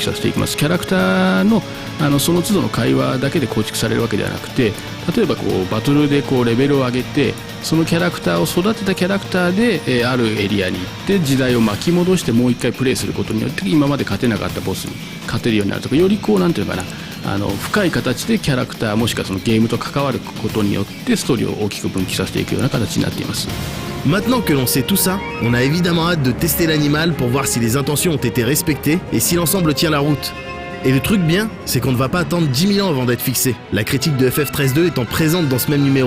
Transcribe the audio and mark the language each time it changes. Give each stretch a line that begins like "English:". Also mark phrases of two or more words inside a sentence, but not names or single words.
Japanese: させていきます。キャラクターの、その都度の会話だけで構築されるわけではなくて、例えばこうバトルでこうレベルを上げて、そのキャラクターを育てたキャラクターで、あるエリアに行って時代を巻き戻してもう一回プレイすることによって今まで勝てなかったボスに勝てるようになるとか、よりこうなんていうのかな、深い形でキャラクターもしくはそのゲームと関わることによってストーリーを大きく分岐させていくような形になっています。
French: Maintenant que l'on sait tout ça, on a évidemment hâte de tester l'animal pour voir si les intentions ont été respectées et si l'ensemble tient la route. Et le truc bien, c'est qu'on ne va pas attendre 10 000 ans avant d'être fixé, la critique de FF13.2 étant présente dans ce même numéro.